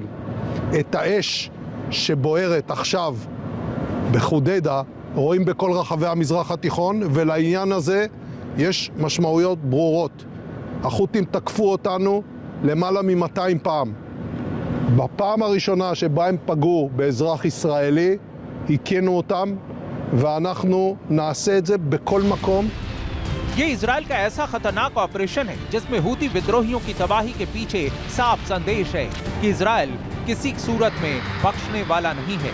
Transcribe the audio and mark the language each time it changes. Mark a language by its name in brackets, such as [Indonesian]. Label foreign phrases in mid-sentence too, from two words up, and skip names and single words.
[Hebrew] את האש שבוערת עכשיו בחודיידה רואים בכל רחבי המזרח התיכון, ולעניין הזה יש משמעויות ברורות. החות'ים תקפו אותנו למעלה מ-200 פעם. בפעם הראשונה שבה הם פגעו באזרח ישראלי, הכינו אותם ואנחנו נעשה את זה בכל מקום. [Hindi] ये इजराइल का ऐसा खतरनाक ऑपरेशन है जिसमें हूती विद्रोहियों की तबाही के पीछे साफ संदेश है कि इजराइल किसी सूरत में बख्शने वाला नहीं है।